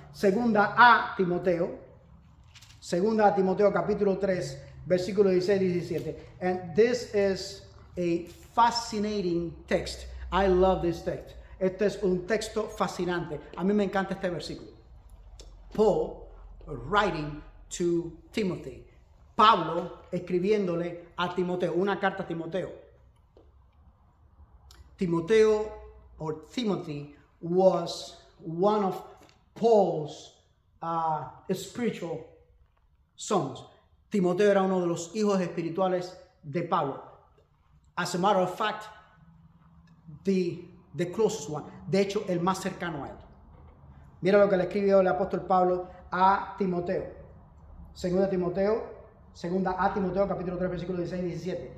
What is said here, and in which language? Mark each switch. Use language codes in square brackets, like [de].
[es] Segunda a Timoteo, capítulo 3, versículo 16 y 17. [en] And this is a fascinating text. I love this text. [es] Este es un texto fascinante. A mí me encanta este versículo. [en] Paul writing to Timothy. [es] Pablo escribiéndole a Timoteo, una carta a Timoteo. [en] Timoteo, or Timothy, was one of Paul's spiritual sons. [es] Timoteo era uno de los hijos espirituales de Pablo. [en] As a matter of fact, the closest one. [es] De hecho, el más cercano a él. Mira lo que le escribió el apóstol Pablo a Timoteo. 2 Timoteo Segunda a Timoteo capítulo 3 versículo 16 y 17.